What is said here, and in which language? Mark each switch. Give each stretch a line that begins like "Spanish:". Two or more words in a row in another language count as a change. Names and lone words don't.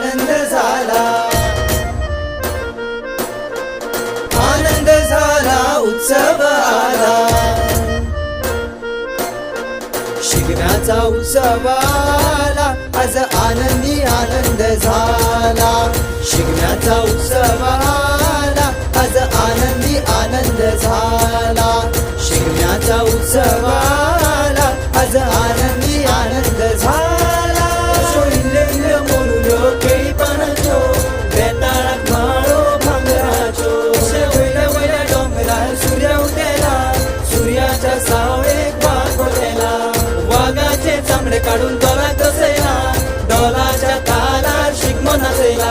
Marathi: आनंद झाला, आनंद झाला, उत्सव आला, शिगम्याचा उत्सव आला, आज आनंदी आनंद झाला, शिगम्याचा उत्सव आला, आज आनंदी आनंद झाला, शिगम्याचा उत्सव आला, आज आनंदी आनंद झाला.
Konkani: शोइल्य मोरुल्यो केळी पानाच्यो, बेताळाक माळो भांगराच्यो, वयल्या वयल्या डोंगरार सूर्य उदेला, सूर्याच्या सावळेक वागोलेला, वाघाचे चामडे काढून डोलाक बसयला, डोलाच्या तालार शिगमो नाचयला.